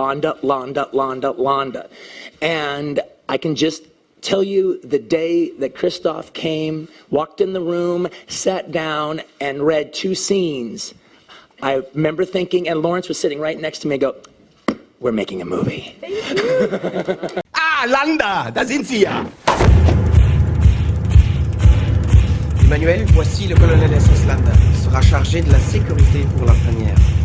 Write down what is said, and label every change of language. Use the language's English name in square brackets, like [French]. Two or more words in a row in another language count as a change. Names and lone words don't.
[English] And I can just tell you the day that Christoph came, walked in the room, sat down, and read 2 scenes. I remember thinking, and Lawrence was sitting right next to me, and go, we're making a movie. [German] Ah, Landa, da sind Sie ja. [French] Emmanuel, voici le colonel SS Landa. Il sera chargé de la sécurité pour la première.